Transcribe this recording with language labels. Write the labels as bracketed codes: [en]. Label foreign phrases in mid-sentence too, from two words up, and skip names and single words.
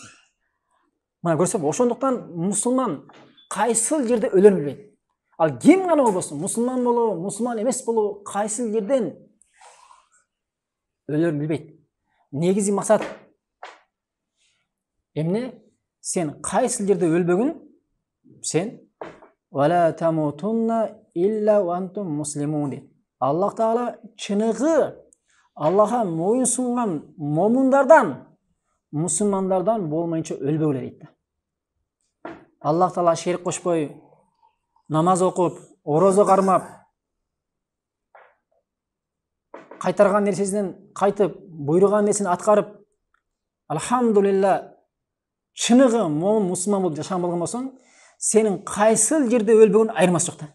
[ky] Мына көрсөп, ошондуктан мусулман кайсыл жерде өлөрүн билбейт. Ал ким гана болбосун, мусулман болобу, мусулман эмес болобу, кайсыл жерден өлөрүн билбейт. Негизи максат эмне? Сен кайсыл жерде өлбөгүн, сен [ar] ولا تموتن إلا وأنتم مسلمون [ky] дейт. Аллах Таала чыныгы Аллахка моюн сунган момундардан, мусулмандардан болмайынча өлбөгүлөр дейт. Аллах Таала шерик кошпой, намаз окуп, орозо кармап, кайтарган нерсесинен кайтып, буйруган нерсени аткарып, алхамдулилла, чыныгы момун мусулман болуп жашаган болгон болсоң, сенин кайсыл жерде өлбөгүн айырмасы жок да.